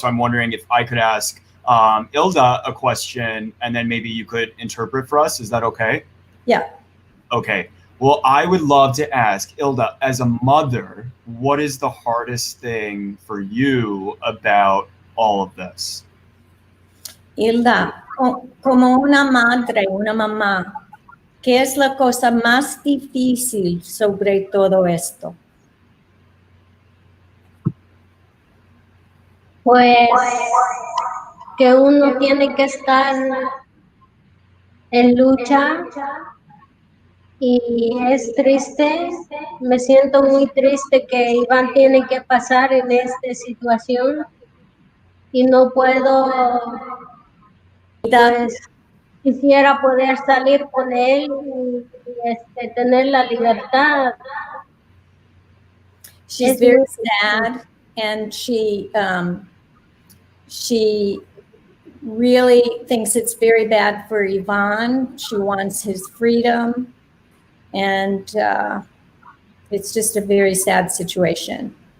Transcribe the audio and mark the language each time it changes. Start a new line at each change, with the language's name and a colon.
English: So I'm wondering if I could ask Ilda a question, and then maybe you could interpret for us. Is that okay? Yeah. Okay. Well, I would love to ask Ilda, as a mother, what is the hardest thing for you about all of this?
Spanish: Hilda, como una madre, una mamá, ¿qué es la cosa más difícil sobre todo esto? Pues que uno tiene que estar en lucha y es triste, me siento muy triste que Iván tiene que pasar en esta situación y no puedo, pues quisiera poder salir con él y tener la libertad.
English: She's very sad, and she really thinks it's very bad for Yvonne. She wants his freedom, and it's just a very sad situation.